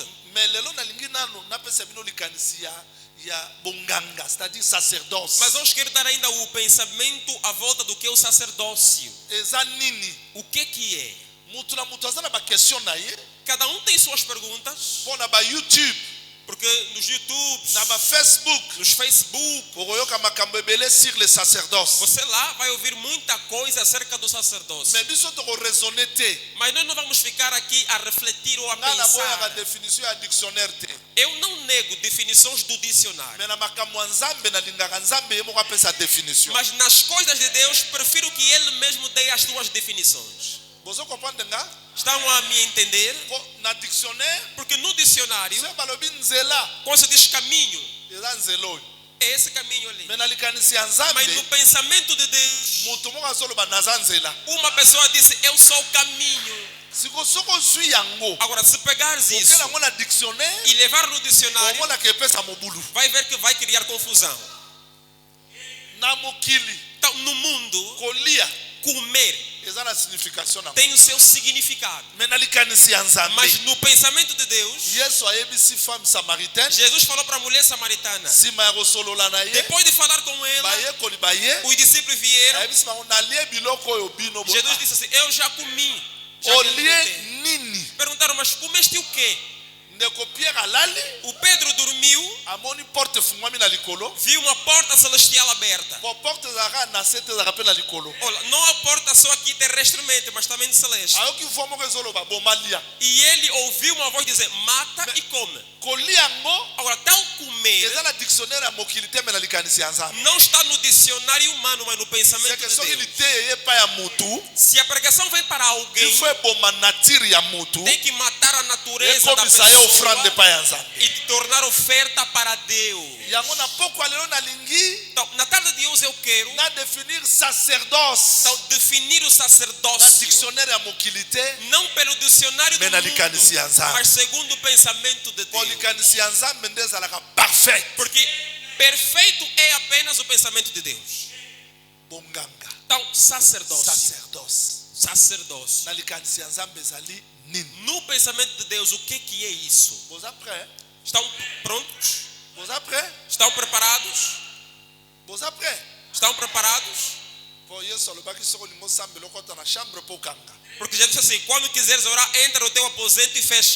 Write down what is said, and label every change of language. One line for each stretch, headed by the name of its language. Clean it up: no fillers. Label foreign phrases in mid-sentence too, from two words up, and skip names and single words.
Lingala: Me lelo nalingi nano napesa bino likanisi ya bonganga,
French: c'est-à-dire sacerdoce.
Portuguese: Mas hoje quero dar ainda o pensamento à volta do que é o sacerdócio.
Lingala: Eza nini.
Portuguese: O que é?
Lingala: Mutu na mutu aza na bakestion na ye
Portuguese: Cada um tem suas perguntas,
Lingala: mpo na bayoutube
Portuguese: porque nos YouTubes,
Lingala: na bafacebook
Portuguese: nos Facebook,
Lingala: okoyoka makambo ebele
French: sur le sacerdoce.
Portuguese: você lá vai ouvir muita coisa acerca do sacerdócio.
Lingala: Me biso tokoraisonne te.
Portuguese: Mas nós não vamos ficar aqui a refletir ou a
Lingala: Nga naboyaka
Portuguese: pensar.
Lingala: définition ya dictionnaire te.
Portuguese: Eu não nego definições do dicionário.
Lingala: Me na makambo ya Nzambe nalingaka Nzambe ye moko apesa définition.
Portuguese: Mas nas coisas de Deus, prefiro que Ele mesmo dê as suas definições.
Lingala: Bozo comprendre nga?
Portuguese: Estão a me entender?
Lingala: Na dictionnaire
Portuguese: Porque no dicionário,
Lingala: se balobi nzela
Portuguese: quando se diz caminho,
Lingala: eza nzela oyo.
Portuguese: é esse caminho ali.
Lingala: Me na likanisi ya
Portuguese: Mas no
Lingala: Nzambe
Portuguese: pensamento de Deus,
Lingala: mutu moko azoloba naza nzela.
Portuguese: uma pessoa disse, eu sou o caminho.
Lingala: Siko soko ozwi yango
Portuguese: Agora, se pegares isso
Lingala: okela yango na dictionnaire
Portuguese: e levar no dicionário,
Lingala: omonaka epesa mobulu.
Portuguese: vai ver que vai criar confusão.
Lingala: Na mokili
Portuguese: Então, no mundo,
Lingala: kolia
Portuguese: comer
Lingala: eza na signification na
Portuguese: tem o seu significado.
Lingala: me na likanisi ya nzambe
Portuguese: Mas no pensamento de Deus,
Lingala: yesu ayebisi
French: femme samaritaine
Portuguese: Jesus falou para a mulher samaritana.
Lingala: nsima ya kosolola na ye
Portuguese: Depois de falar com ela,
Lingala: bayekoli baye
Portuguese: os discípulos vieram.
Lingala: ayebisi bango nalie biloko oyo bino
Portuguese: Jesus disse assim: eu já comi. Já
Lingala: olie
Portuguese: alimentei.
Lingala: nini
Portuguese: Perguntaram, mas comeste o quê?
Lingala: ndeko pierre alali
Portuguese: O Pedro dormiu,
Lingala: amoni porte efungwami na likolo
Portuguese: viu uma porta celestial aberta.
Lingala: po porte ezalaka na se te ezalaka mpe na likolo
Portuguese: Olha, não a porta só aqui terrestremente, mas também celeste.
Lingala: ayoki voix moko ezoloba boma lia
Portuguese: E ele ouviu uma voz dizer: mata e come.
Lingala: kolia yango
Portuguese: Agora, tal comer
Lingala: eza na dictionnaire ya mokili te me na likanisi ya nzambe
Portuguese: não está no dicionário humano, mas no pensamento
Lingala: seke
Portuguese: de
Lingala: soki
Portuguese: Deus.
Lingala: lite eye epai ya mutu
Portuguese: Se a pregação vem para alguém,
French: il faut
Lingala: eboma nature ya mutu
Portuguese: tem que matar a natureza da
Lingala: ekomisa ye ofrande
Portuguese: pessoa
Lingala: epai ya nzambe
Portuguese: e te tornar oferta para Deus.
Lingala: yango na pokwa lelo nalingi
Portuguese: Então, na tarde de hoje eu quero
Lingala: na définir sacerdoce
Portuguese: então, definir o
Lingala: na
Portuguese: sacerdócio,
Lingala: dictionnaire ya mokili te
Portuguese: não pelo dicionário do
Lingala: me na likanisi ya
Portuguese: mundo,
Lingala: nzambe
Portuguese: mas segundo o pensamento de
Lingala: po
Portuguese: Deus.
Lingala: likanisi ya nzambe nde ezalaka parfait
Portuguese: Porque perfeito é apenas o pensamento de Deus.
Lingala: bonganga
Portuguese: Então, sacerdócio.
Lingala: sacerdócio na likanisi ya nzambe ezali nini
Portuguese: No pensamento de Deus, o que é isso?
Lingala: boza prêt
Portuguese: Estão prontos?
Lingala: boza prêt
Portuguese: Estão preparados?
Lingala: boza prêt
Portuguese: Estão preparados?
Lingala: po yesu alobaki soki olingi osambela okɔta na chambre mpo okanga
Portuguese: Porque Jesus disse assim: quando quiseres orar, entra no teu aposento e fecha.